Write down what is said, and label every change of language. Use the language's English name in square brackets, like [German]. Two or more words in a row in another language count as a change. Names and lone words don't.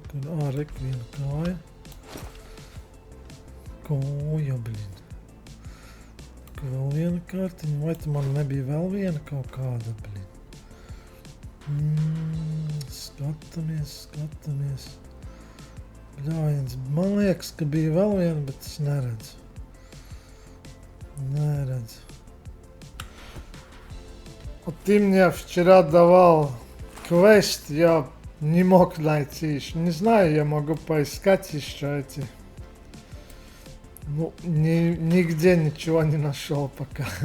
[Latvian] Rek viena kāja. Koja, blin. Vēl viena kartiņa, vai tu man nebija vēl viena kaut kāda, blin? Skatāmies. Bļājiens, man liekas, ka bija vēl viena, bet es neredzu. [Russian] Вот ты мне вчера давал квест, я не мог найти еще. Не знаю, я могу поискать еще эти. Ну, нигде ничего не нашел пока.